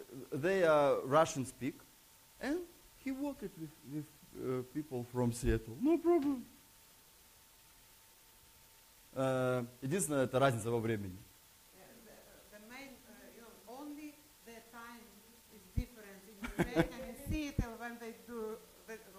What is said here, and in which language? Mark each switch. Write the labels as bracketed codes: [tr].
[en] They are Russian speak, and he worked with people from Seattle. No problem. [ru] Единственное, это разница во времени. [en] The main, only the time is different in America and in Seattle when they do the